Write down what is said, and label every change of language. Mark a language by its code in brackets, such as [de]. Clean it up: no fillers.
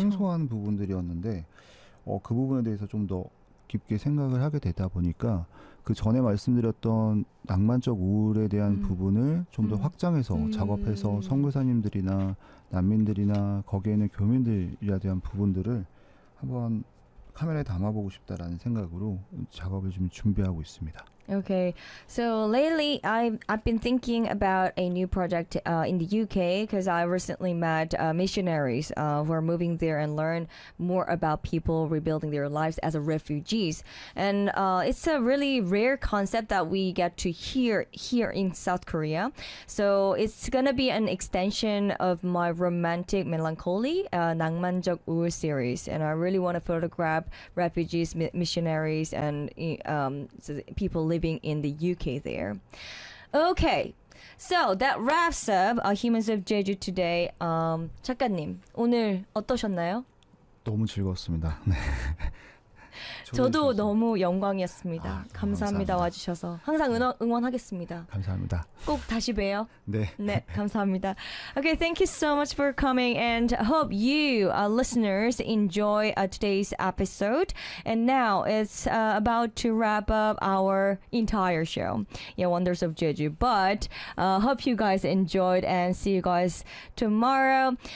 [ko] 생소한 부분들이었는데 그 부분에 대해서 좀더 깊게 생각을 하게 되다 보니까 그 전에 말씀드렸던 낭만적 우울에 대한 부분을 좀더 확장해서 작업해서 선교사님들이나 난민들이나 거기에는 교민들에 대한 부분들을 한번 카메라에 담아보고 싶다라는 생각으로 작업을 지금 준비하고 있습니다. [en] Okay, so lately I've been thinking about a new project in the UK because I recently met missionaries who are moving there and learn more about people rebuilding their lives as a refugees. And it's a really rare concept that we get to hear here in South Korea. So it's gonna be an extension of my romantic melancholy, 낭만적 우울 series. And I really want to photograph refugees, missionaries, and people living in the UK there. Okay, so that wraps up Humans of Jeju today. [ko] 작가님, 오늘 어떠셨나요? 너무 즐거웠습니다. 네. 초대해 저도 주셔서. 너무 영광이었습니다. 아, 감사합니다. 감사합니다. 와주셔서 항상 응원하겠습니다. 감사합니다. 꼭 다시 봬요. 네. 네, 감사합니다. [en] Okay, thank you so much for coming, and hope you, listeners, enjoy today's episode. And now it's about to wrap up our entire show, yeah, Wonders of Jeju. But hope you guys enjoyed, and see you guys tomorrow.